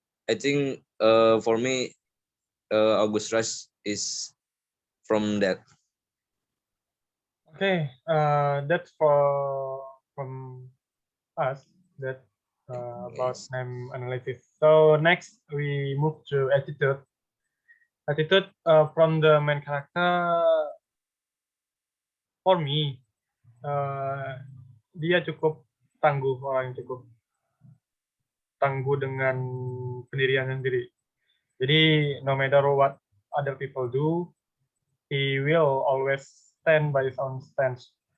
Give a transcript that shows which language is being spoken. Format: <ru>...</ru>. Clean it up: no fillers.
<en>I think for me August Rush is from that. Okay, that's from us that about name analysis. So next we move to attitude. Attitude from the main character, for me,</en> <id>dia cukup tangguh, orang yang cukup tangguh dengan pendiriannya sendiri. Jadi</id> <en>no matter what other people do, he will always stand by his own stance.</en>